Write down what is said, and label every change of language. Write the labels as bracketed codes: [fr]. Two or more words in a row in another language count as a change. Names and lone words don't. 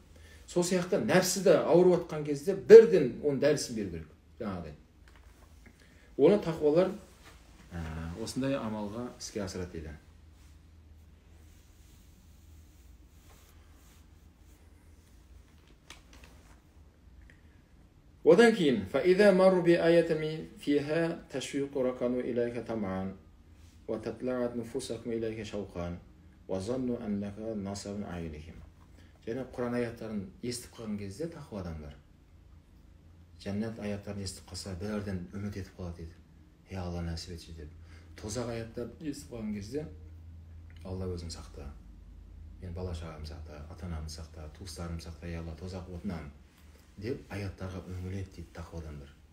[kk] Сол сияқты нәпсіді ауырып жатқан кезде бірден оның дәрісін беру керек. Жаңағыдай. Оны тақуалар осындай амалға іске асырады дейді. Одан кейін, [ar] فَإِذَا مَرُّ بِآيَةٍ فِيهَا تَشْوِيقُ رَكَنُوا إِلَيْكَ طَمْعًا وَتَطْلَعَتْ نُفُوسَكُمْ إِلَيْكَ شَوْقًا وَظَنُّوا أَنَّكَ نَصَبٌ أَعْيُنِهِمْ. [kk] Және Құран аяттарын естіп қалған кезде тақуа адамдар жәннат аяттарын естіп қалса бәрден үміт етіп қалады дейді. Алла нәсіп етші деп. Тозақ аяттарды естіп қалған кезде Алла өзің сақта. Мен бала шағам сақта, ата-анамды сақта, туыстарым сақта, Алла тозақ отынан деп аяттарға үңіледі дейді тақуа адамдар.